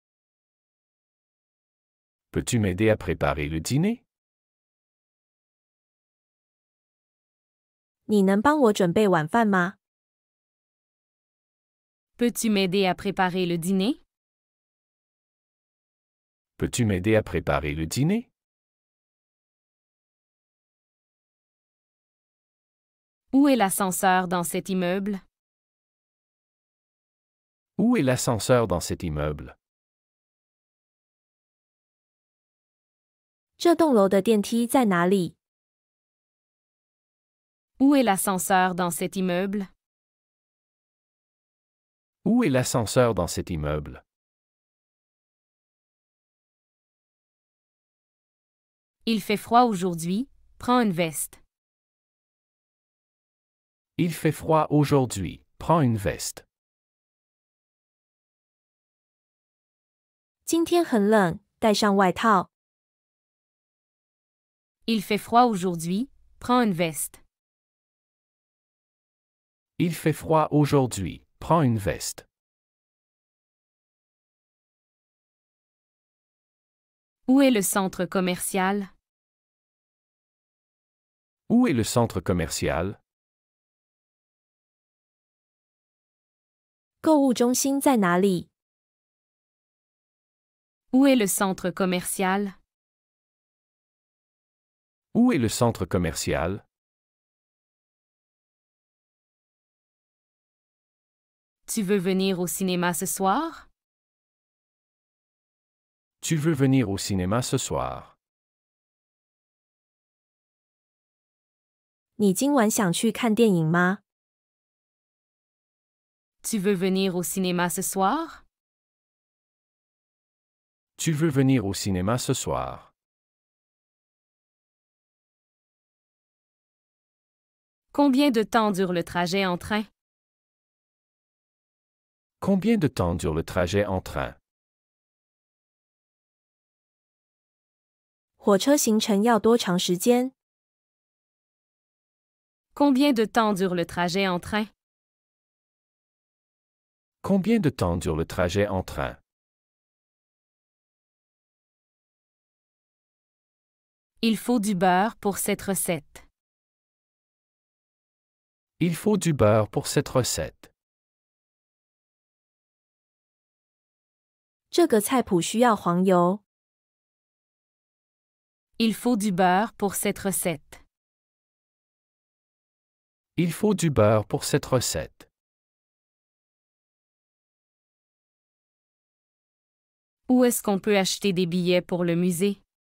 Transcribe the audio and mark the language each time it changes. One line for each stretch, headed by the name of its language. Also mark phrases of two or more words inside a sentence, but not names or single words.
French: Peux-tu m'aider à préparer le dîner?
Chinese: 你能帮我准备晚饭吗？
French: Peux-tu m'aider à préparer le dîner? Peux-tu m'aider à préparer le dîner? Où est l'ascenseur dans cet immeuble? Où est l'ascenseur dans cet immeuble?
Chinese: 这栋楼的电梯在哪里？
French: Où est l'ascenseur dans cet immeuble? Où est l'ascenseur dans cet immeuble? Il fait froid aujourd'hui, prends une veste. Il fait froid aujourd'hui, prends une veste.
Chinese: 今天很冷，带上外套。
French: Il fait froid aujourd'hui, Prends une veste. Il fait froid aujourd'hui, prends une veste. Où est le centre commercial? Où est le centre commercial?
Chinese: 购物中心在哪里？
French: Où est le centre commercial? Où est le centre commercial? Tu veux venir au cinéma ce soir? Tu veux venir au cinéma ce soir?
Chinese: 你今晚想去看电影吗？
French: Tu veux venir au cinéma ce soir? Tu veux venir au cinéma ce soir? Combien de temps dure le trajet en train? Combien de temps dure le trajet en train?
Chinese: 火车行程要多长时间？
French: Combien de temps dure le trajet en train? Combien de temps dure le trajet en train? Il faut du beurre pour cette recette. Il faut du beurre pour cette recette.
Chinese: 这个菜谱需要黄油。
French: Il faut du beurre pour cette recette. Il faut du beurre pour cette recette. Où est-ce qu'on peut acheter des billets pour le musée?